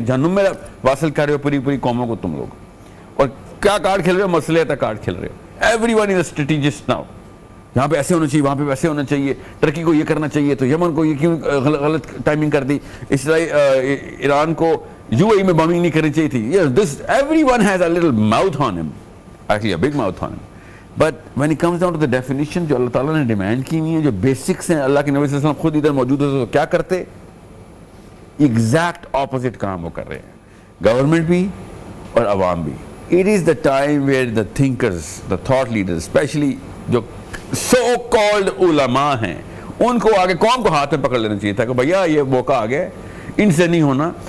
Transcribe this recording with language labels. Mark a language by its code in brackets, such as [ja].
[ur] جہنم میں واصل کر رہے ہو پوری قوموں کو تم لوگ. اور کیا کارڈ کھیل رہے ہو؟ مسئلے تک کارڈ کھیل رہے ہو. [en] Everyone is a strategist now. [ur] یہاں پہ ایسے ہونا چاہیے، وہاں پہ ویسے ہونا چاہیے، ترکی کو یہ کرنا چاہیے، تو یمن کو یہ کیوں غلط ٹائمنگ کر دی، ایران کو یو اے میں بمبنگ نہیں کرنی چاہیے تھی. [en] Everyone has a little mouth on him, actually a big mouth on him. [ur] But when it comes down to the definition جو اللہ تعالیٰ نے ڈیمانڈ کی ہوئی ہیں، جو بیسکس ہیں، اللہ کے نبی صلی اللہ علیہ وسلم خود ادھر موجود ہوتے تو کیا کرتے؟ [en] exact opposite [ur] کام وہ کر رہے ہیں، گورنمنٹ بھی اور عوام بھی. [en] It is the time where the thinkers, the thought leaders, especially [ur] جو [en] so called [ur] علماء ہیں، ان کو آگے قوم کو ہاتھ میں پکڑ لینا چاہیے تھا کہ بھیا یہ موقع آ گیا، ان سے نہیں ہونا.